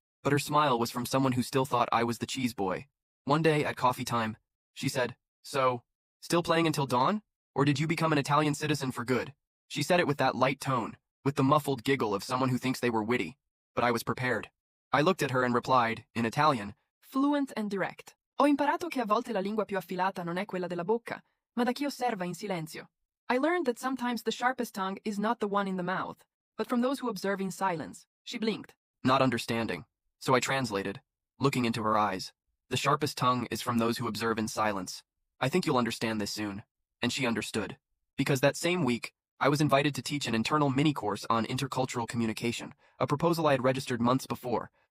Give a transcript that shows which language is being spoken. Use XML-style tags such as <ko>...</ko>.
<en>But her smile was from someone who still thought I was the cheese boy. One day, at coffee time, she said, "So, still playing until dawn? Or did you become an Italian citizen for good?" She said it with that light tone, with the muffled giggle of someone who thinks they were witty. But I was prepared. I looked at her and replied, in Italian, Fluent and direct.</en> <it>Ho imparato che a volte la lingua più affilata non è quella della bocca, ma da chi osserva in silenzio.</it> <en>I learned that sometimes the sharpest tongue is not the one in the mouth, but from those who observe in silence. She blinked. Not understanding. So I translated, looking into her eyes. The sharpest tongue is from those who observe in silence. I think you'll understand this soon. And she understood. Because that same week, I was invited to teach an internal mini-course on intercultural communication, a proposal I had registered months before.</en>